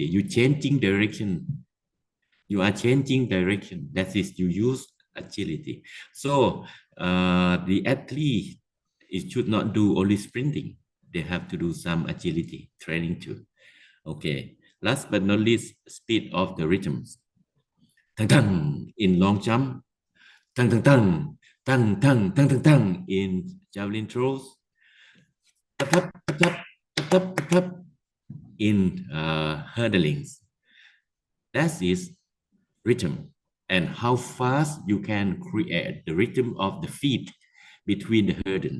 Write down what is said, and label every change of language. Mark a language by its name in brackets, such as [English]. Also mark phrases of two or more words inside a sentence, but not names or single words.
[English] You changing direction. You are changing direction. That is, you use agility. So the athlete, it should not do only sprinting. They have to do some agility training too. Okay. Last but not least, speed of the rhythms. Tang tang in long jump. Tang tang tang. Tang tang tang tang tang in javelin throws. In hurdlings. That is rhythm, and how fast you can create the rhythm of the feet between the hurdles.